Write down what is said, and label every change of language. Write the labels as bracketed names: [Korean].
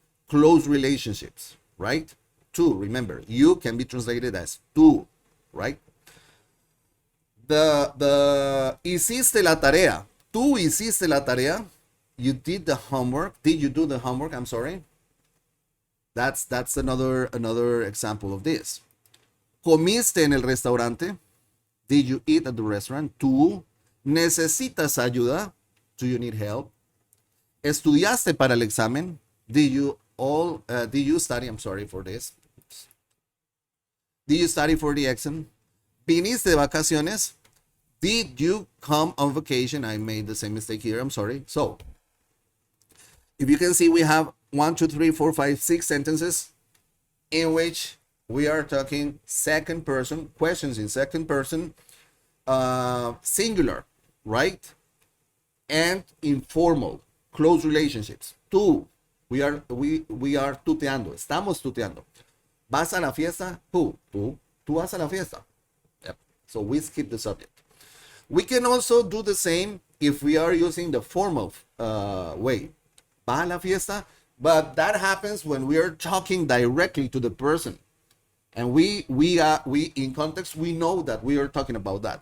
[English] Close relationships, right? Tú, remember, you can be translated as tú, right? [Spanish] The hiciste la tarea. Tú hiciste la tarea. [English] You did the homework. Did you do the homework? I'm sorry. That's another example of this. [Spanish] ¿Comiste en el restaurante? [English] Did you eat at the restaurant? [Spanish] ¿Tú necesitas ayuda? [English] Do you need help? [Spanish] ¿Estudiaste para el examen? [English] Did you study? I'm sorry for this. Did you study for the exam? [Spanish] ¿Viniste de vacaciones? [English] Did you come on vacation? I made the same mistake here. I'm sorry. So, if you can see, we have 1, 2, 3, 4, 5, 6 sentences in which we are talking second person, questions in second person, singular, right? And informal, close relationships. [Spanish] Tú, [English] we are [Spanish] tuteando, estamos tuteando. ¿Vas a la fiesta? Tú. ¿Tú vas a la fiesta? [English] Yep. So we skip the subject. We can also do the same if we are using the formal way. [Spanish] ¿Va a la fiesta? [English] But that happens when we are talking directly to the person. And we in context, we know that we are talking about that.